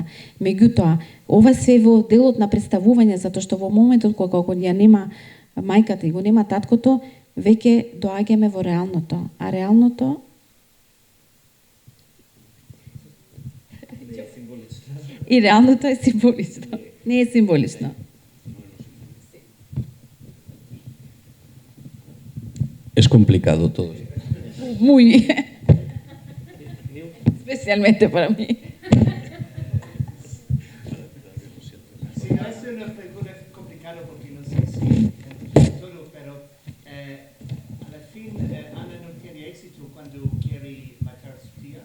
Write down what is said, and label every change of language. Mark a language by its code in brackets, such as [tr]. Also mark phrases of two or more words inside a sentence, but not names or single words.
[mk] Меѓутоа, ова се во делот на представување, затоа што во моментот кога ја нема мајката и го нема таткото, веќе доаѓаме во реалното. А реалното и реалното е символично. Не е символично. [es] Es complicado todo. Muy. Especialmente para mí. Sí, no es una pregunta complicada porque no sé si todo, pero a la fin Ana no tiene éxito cuando quiere matar a su tía.